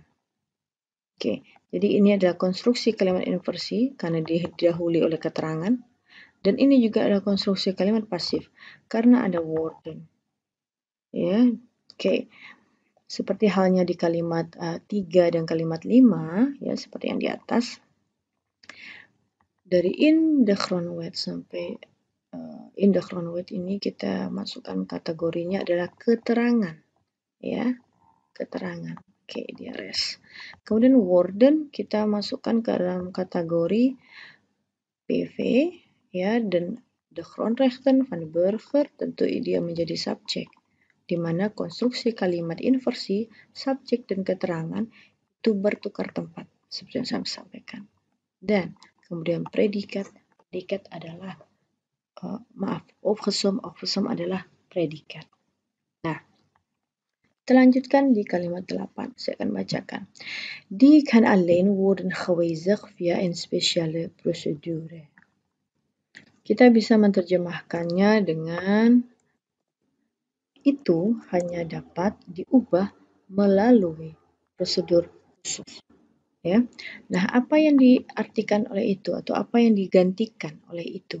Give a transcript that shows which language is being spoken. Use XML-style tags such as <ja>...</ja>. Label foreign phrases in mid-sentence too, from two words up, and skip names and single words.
<id>Oke, jadi ini adalah konstruksi kalimat inversi karena didahului oleh keterangan. Dan ini juga adalah konstruksi kalimat pasif karena ada worden. Ya, oke. Seperti halnya di kalimat 3 dan kalimat 5, ya, seperti yang di atas. dari</id> <nl>in the Grondwet</nl> <id>sampai</id> <nl>in the Grondwet</nl> <id>ini kita masukkan kategorinya adalah keterangan, ya, keterangan. Oke, dia res. Kemudian Woorden kita masukkan ke dalam kategori PV, ya, dan</id> <nl>de grondrechten van de burger</nl> <id>tentu dia menjadi subjek, di mana konstruksi kalimat inversi, subjek dan keterangan itu bertukar tempat, seperti yang saya sampaikan. Dan kemudian predikat adalah opgesom adalah predikat. Nah, kita lanjutkan di kalimat 8. Saya akan bacakan.</id> <nl>Die kan alleen worden gewijzigd via een speciale procedure.</nl> <id>Kita bisa menerjemahkannya dengan itu hanya dapat diubah melalui prosedur khusus. Ya. Nah, apa yang diartikan oleh itu atau apa yang digantikan oleh itu?</id>